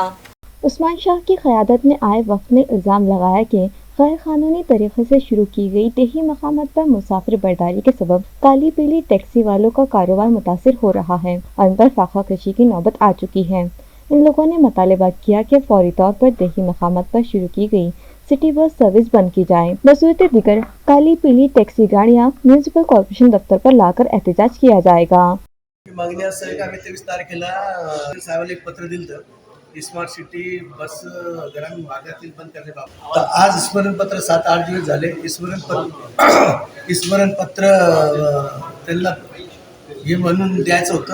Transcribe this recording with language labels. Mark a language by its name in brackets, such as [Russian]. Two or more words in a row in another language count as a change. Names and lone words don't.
[Urdu] عثمان شاہ کی قیادت میں آئے وفد نے الزام لگایا کہ غیر قانونی طریقے سے شروع کی گئی دیہی مقامات پر مسافر برداری کے سبب کالی پیلی ٹیکسی والوں کا کاروبار متاثر ہو رہا ہے اور ان پر فاقہ کشی کی نوبت آ چکی ہے۔ ان لوگوں نے مطالبہ کیا کہ فوری طور پر دیہی مقامات پر شروع کی گئی [English] city bus service [Urdu] بند کی جائے، بصورت دیگر کالی پیلی ٹیکسی گاڑیاں [English] municipal corporation [Urdu] دفتر پر لا کر احتجاج کیا جائے گا۔ [Marathi] मागणी असं आहे की आम्ही 23 तारखेला साहेबांना एक पत्र दिलं [English] smart city bus [Marathi] ग्रामीण भागातील बंद करण्याबाबत। तर आज स्मरणपत्र 7-8 दिवस झाले, स्मरणपत्र त्यांना हे म्हणून द्यायचं होतं।